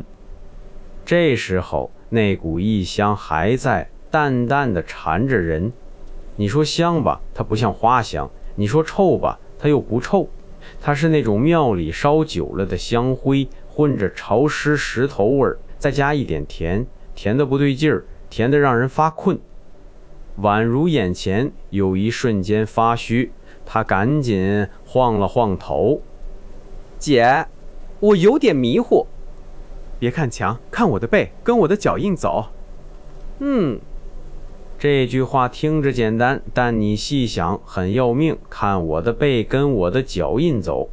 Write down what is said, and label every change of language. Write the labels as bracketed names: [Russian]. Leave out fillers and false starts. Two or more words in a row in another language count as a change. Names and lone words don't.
[Chinese] 這時候那股異香還在淡淡的纏着人。你說香吧，它不像花香；你說臭吧，它又不臭。它是那種廟裡燒久了的香灰，混着潮濕石頭味儿，再加一點甜，甜的不对勁兒，甜的讓人發困。宛如眼前有一瞬間發虛，她趕緊晃了晃頭。姐，我有點迷糊。別看牆，看我的背，跟我的腳印走。这句話聽着簡單，但你細想很要命，看我的背，跟我的腳印走。